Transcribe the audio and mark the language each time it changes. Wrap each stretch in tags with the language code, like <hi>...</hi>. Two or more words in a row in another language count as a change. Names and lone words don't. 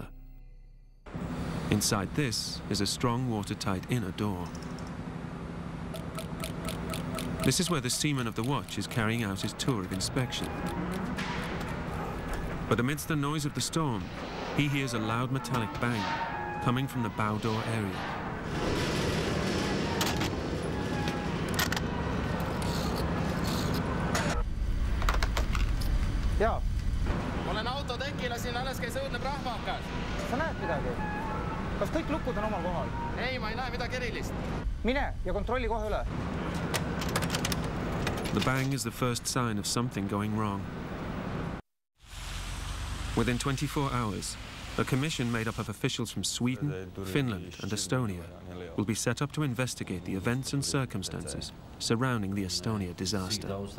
<en>Inside this is a strong watertight inner door. This is where the seaman of the watch is carrying out his tour of inspection. But amidst the noise of the storm, he hears a loud metallic bang coming from the bow door area.</en> <et>Jaa. Olen autotekile, siin alles käis õudne prahmakas. Sa näed midagi? Kas kõik lukud on omal kohal? Ei, ma ei näe midagi erilist. Mine ja kontrolli kohe üle.</et> <en>The bang is the first sign of something going wrong. Within 24 hours, a commission made up of officials from Sweden, Finland and Estonia will be set up to investigate the events and circumstances surrounding the Estonia disaster.</en>